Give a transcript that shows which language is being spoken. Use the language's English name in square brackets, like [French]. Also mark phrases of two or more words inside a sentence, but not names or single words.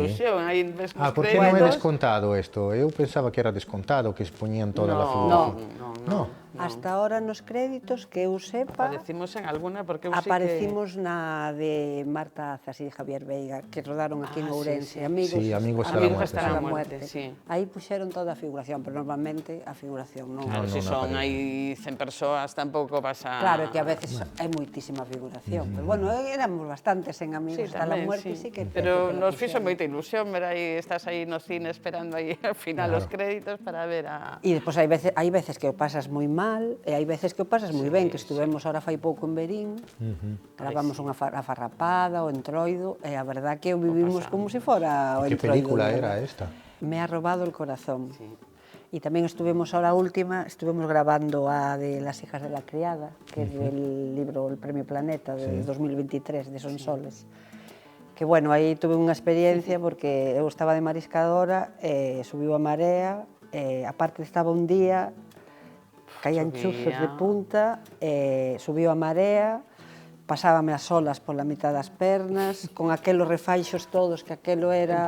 [Galician] ilusión. Aí ves nos Por que non é créditos. descontado isto? Eu pensaba que era descontado, que expoñían toda a [Spanish] No, [Galician] figuración. [Spanish] no. Hasta ahora [Galician] nos créditos que eu sepa, Aparecimos en alguna porque eu aparecimos na de Marta Azas e de Javier Veiga, que rodaron aquí en [Spanish] Ah, sí, Ourense, sí. Amigos, Sí, Amigos hasta la Amigos muerte, hasta sí. la muerte, sí. [Galician] Aí puxeron toda a figuración, pero normalmente a figuración non. Claro, [Spanish] No, si no son aparece. [Galician] aí 100 persoas tampouco pasa... Claro, é que a veces hai moitísima figuración, pero bueno, éramos bastantes en Amigos hasta la muerte, sí que... Pero [Spanish] que la [Galician] nos fixo puxeron. moita ilusión ver aí, estás aí no cine esperando aí ao final os créditos para ver a... E despois hai veces que o pasas moi mal e hai veces que o pasas moi ben, que estuvemos ahora fai pouco en Verín, gravamos unha farrapada, o Entroido, e a verdad que o vivimos como se fora o Que Entroido. [Spanish] película de era verdad. esta? Me ha robado el corazón. [Galician] E tamén estuvemos ahora última, estuvemos grabando a de Las hijas de la criada, que é [Spanish] del libro [Galician] El premio Planeta de 2023, de Sonsoles. Que bueno, aí tuve unha experiencia porque eu estaba de mariscadora, subiu a marea, aparte estaba un día, caían chuzos de punta, subiu a marea, pasábame as olas pola mitad das pernas, con aquelos refaixos todos, que aquelo era